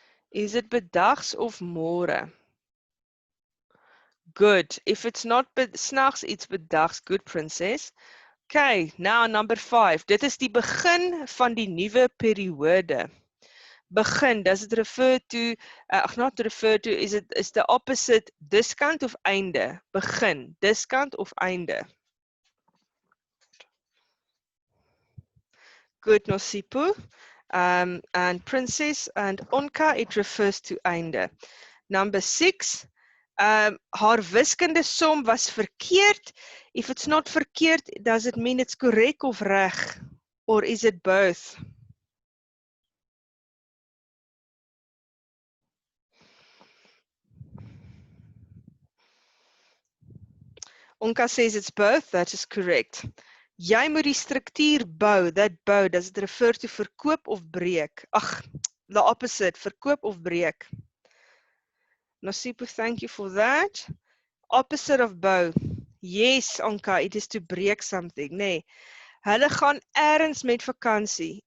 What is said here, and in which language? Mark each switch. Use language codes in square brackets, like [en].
[en] Is it bedags of môre? Good. If it's not snags, it's bedags. Good, princess. Okay, now number 5. [af] Dit is die begin van die nuwe periode. [en] Begin, does it refer to, not refer to, is the opposite diskant of einde? Begin, diskant of einde? Good, Nosipo. And princess and onka, it refers to einde. Number 6. [af] Haar wiskunde som was verkeerd. [en] If it's not verkeerd, does it mean it's correct of reg? Or is it both? Onka says it's both. That is correct. [af] Jy moet die struktuur bou. [en] That bou, does it refer to verkoop of breek? Ag, the opposite, verkoop of breek. Nosipo, thank you for that. Opposite of bou. Yes, Onka, it is to break something. [af] Nee. Hulle gaan ergens met vakansie.